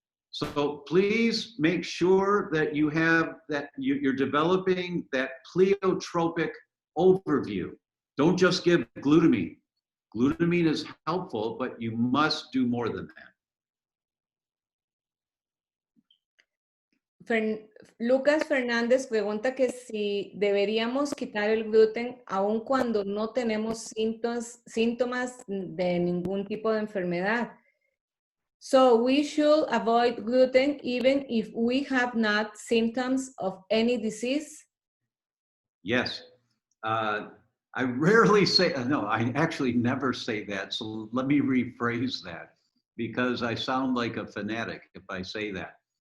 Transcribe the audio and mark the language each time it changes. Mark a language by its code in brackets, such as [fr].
[en] So please make sure that you have that you're developing that pleiotropic overview. Don't just give glutamine. Glutamine is helpful, but you must do more than that. [es] Lucas Fernández pregunta que si deberíamos quitar el gluten aun cuando no tenemos síntomas de ningún tipo de enfermedad. [en] So we should avoid gluten even if we have not symptoms of any disease? Yes. I rarely say, no, I actually never say that. So let me rephrase that, because I sound like a fanatic if I say that.